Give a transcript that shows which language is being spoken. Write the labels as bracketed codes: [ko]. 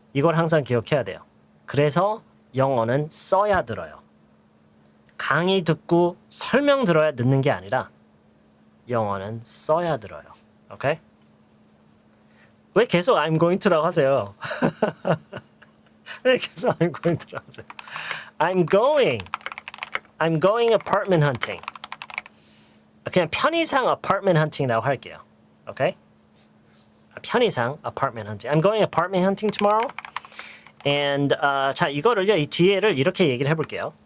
[ko] 이걸 항상 기억해야 돼요. 그래서 영어는 써야 들어요. 강의 듣고 설명 들어야 듣는 게 아니라 영어는 써야 들어요. 오케이? 왜 계속 I'm going to라고 하세요? 왜 계속 I'm going to라고 하세요? [en] I'm going apartment hunting. [ko] 그냥 편의상 apartment hunting이라고 할게요. 오케이? 편의상 [en] apartment hunting. I'm going apartment hunting tomorrow. [ko] And 자 이거를요, 이 뒤에를 이렇게 얘기를 해볼게요.